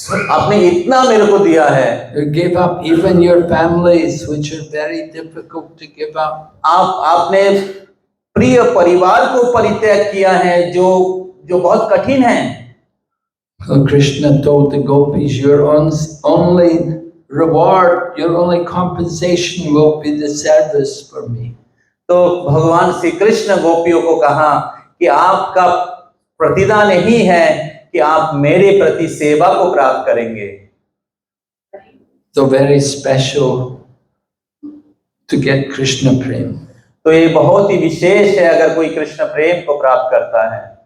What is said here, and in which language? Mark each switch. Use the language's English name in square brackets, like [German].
[Hindi] आपने इतना मेरे को दिया है। [English] You gave up even your families, which are very difficult to give up. [Hindi] आपने प्रिय परिवार को परित्याग किया है, जो बहुत कठिन है। [English] So Krishna told the gopis, your only reward, your only compensation will be the service for me. [Hindi] तो भगवान श्री कृष्ण गोपियों को कहा कि आपका प्रतिदान यही है कि आप मेरे प्रति सेवा को प्राप्त करेंगे। [English] So very special to get Krishna prem. [Hindi] तो ये बहुत ही विशेष है अगर कोई कृष्ण प्रेम को प्राप्त करता है।